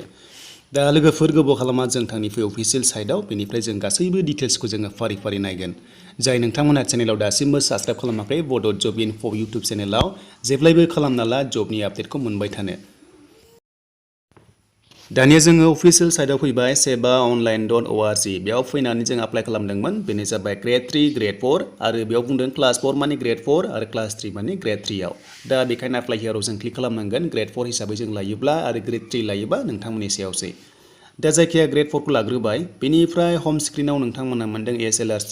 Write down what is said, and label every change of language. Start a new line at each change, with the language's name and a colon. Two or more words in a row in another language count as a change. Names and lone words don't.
Bodo: दा लोगोफोर गोबाव खालामा जों थांनिफ्राय अफिसियेल साइटआव बेनिफ्राय जों गासैबो डिटेल्सखौ जोङो फारि फारि नायगोन। जाय नोंथांमोना चेनेलाव दासिमबो साबस्क्राइब खालामाखै बड' जब इनफो यूट्यूब चेनेलाव जेब्लायबो खालामना ला जबनि आपडेटखौ मोनबाय थानो। दानिया जोङो अफिसियेल साइटआव फैबाय seva.online.org बेयाव फैनानै जों एप्लाइ खालामदोंमोन। बेनो जाबाय ग्रेड 3 ग्रेड 4 आरो बेयाव बुंदों क्लास 4 माने ग्रेड 4 आरो क्लास 3 माने ग्रेड 3 आव। दा बेखायनो एप्लाइ हियाराव जों क्लिक खालामनांगोन। ग्रेड 4 हिसाबै जों लायोब्ला आरो ग्रेड 3 लायोबा नोंथांमोननि सायावसै। दा जायखिया ग्रेड 4 खौ लाग्रोबाय। बेनिफ्राय हम स्क्रिनाव नोंथांमोना मोनदों SLRC।